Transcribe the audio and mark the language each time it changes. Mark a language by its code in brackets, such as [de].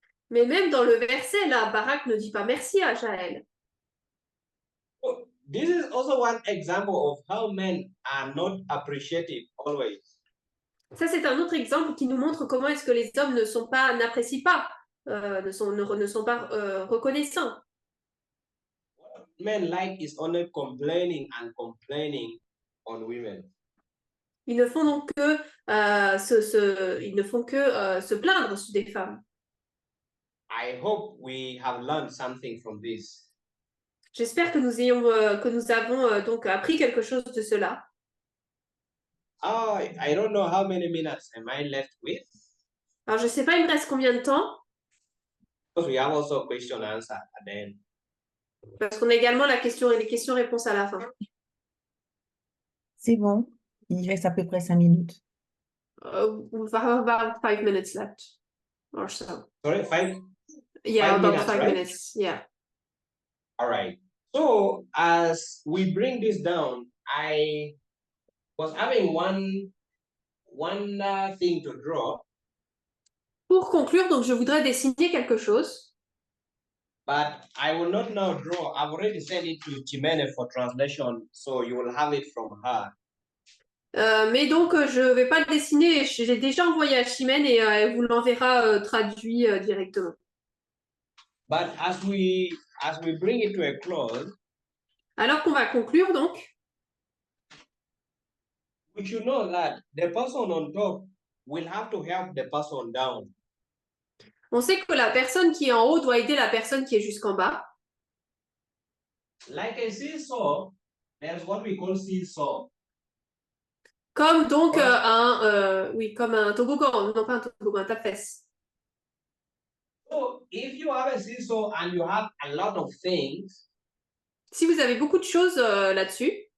[fr] Mais même dans le verset, là, Barak ne dit pas merci à Jaël. [en] So this is also one example of how men are not appreciative always. [fr] Ça, c'est un autre exemple qui nous montre comment est-ce que les hommes n'apprécient pas ne sont pas reconnaissants. [en] Men like is only complaining and complaining on women. [fr] Ils ne font donc que se plaindre des femmes. [en] I hope we have learned something from this. [fr] J'espère que nous avons donc appris quelque chose de cela. [en] Oh, I don't know how many minutes am I left with, [fr] Alors, je ne sais pas, il me reste combien de temps, [en] because we have also question answer at the end. [fr] parce qu'on a également les questions-réponses à la fin. C'est bon. Il reste à peu près 5 minutes. [en] We have about 5 minutes left, or so. Sorry, five. Yeah, 5 about minutes, 5 right? minutes. Yeah. All right. So as we bring this down, I was having one thing to draw, [fr] Pour conclure, donc je voudrais dessiner quelque chose, [en] but I will not now draw. I've already sent it to Chimene for translation, so you will have it from her. [fr] mais donc je ne vais pas le dessiner. Je l'ai déjà envoyé à Chimène et elle vous l'enverra traduit directement. [en] But as we bring it to a close, [fr] Alors qu'on va conclure, donc, [en] we should know that the person on top will have to help the person down. [fr] on sait que la personne qui est en haut doit aider la personne qui est jusqu'en bas. [en] Like a seesaw, there's what we call seesaw. [fr] Comme donc Ouais. comme un toboggan, non pas un toboggan, un tape-fesse. [en] So if you have a seesaw and you have a lot of things, [fr] Si vous avez beaucoup de choses là-dessus,